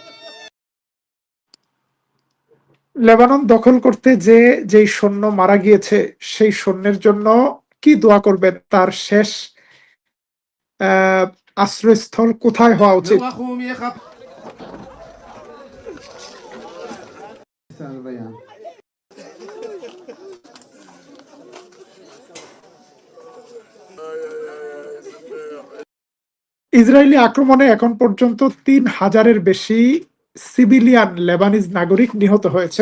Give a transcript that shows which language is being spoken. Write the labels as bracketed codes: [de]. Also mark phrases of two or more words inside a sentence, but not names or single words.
[bn] লেবানন দখল করতে যেই সৈন্য মারা গিয়েছে, সেই সৈন্যের জন্য কি দোয়া করবেন? তার শেষ আশ্রয়স্থল কোথায় হওয়া উচিত? [he] והוא רחום יכפר. [bn] ইসরায়েলি আক্রমণে এখন পর্যন্ত ৩,০০০-এর বেশি সিভিলিয়ান লেবানিজ নাগরিক নিহত হয়েছে।